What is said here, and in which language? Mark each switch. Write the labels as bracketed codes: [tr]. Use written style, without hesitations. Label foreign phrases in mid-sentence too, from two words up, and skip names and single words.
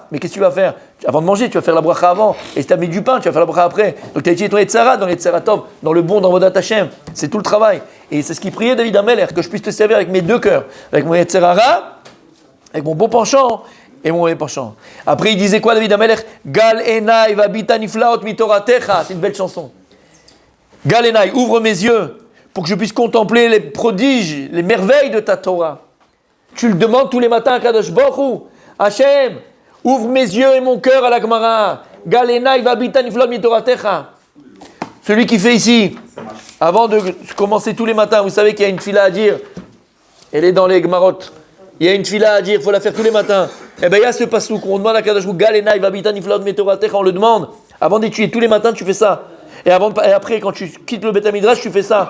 [fr] Mais qu'est-ce que tu vas faire? Avant de manger, tu vas faire la bracha avant. Et si tu as mis du pain, tu vas faire la bracha après. Donc tu as utilisé ton Yetzera dans l' [he] יצר טוב, [fr] dans le bon, dans [he] עבודת השם. [fr] C'est tout le travail. Et c'est ce qui priait David Ameller, que je puisse te servir avec mes deux cœurs. Avec mon [he] יצר הרע, [fr] avec mon beau penchant et mon mauvais penchant. Après, il disait quoi, David Ameller? [he] גל עיני ואביטה נפלאות מתורתך. [fr] C'est une belle chanson. [he] גל עיני, [fr] ouvre mes yeux pour que je puisse contempler les prodiges, les merveilles de ta Torah. Tu le demandes tous les matins à Kadosh Baruch Hu. Hachem, ouvre mes yeux et mon cœur à la Gemara. [he] גל עיני ואביטה נפלאות מתורתך. [fr] Celui qui fait ici, avant de commencer tous les matins, vous savez qu'il y a une fila à dire. Elle est dans les Gemarot. Il y a une fila à dire, il faut la faire tous les matins. Eh bien, il y a ce passouk, on demande à Kadosh Baruch Hu, [he] גל עיני ואביטה נפלאות מתורתך, [fr] on le demande. Avant d'étudier tous les matins, tu fais ça. Et après, quand tu quittes le Beth Midrash, tu fais ça.